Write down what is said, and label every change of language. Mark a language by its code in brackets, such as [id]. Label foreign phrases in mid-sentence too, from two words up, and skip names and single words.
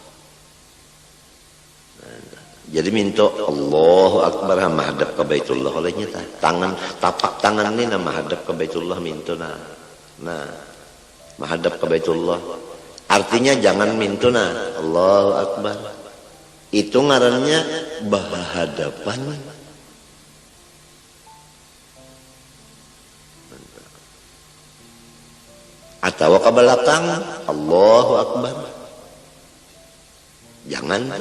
[bjn] Jadi minta [ar] الله أكبر [bjn] menghadap ke Baitullah olehnya tangan, tapak tangan ini menghadap ke Baitullah minta nah menghadap ke Baitullah. Artinya jangan minta [ar] الله أكبر. [bjn] Itu ngarannya berhadapan. Atau ke belakang [ar] الله أكبر. [bjn] Jangan tuh.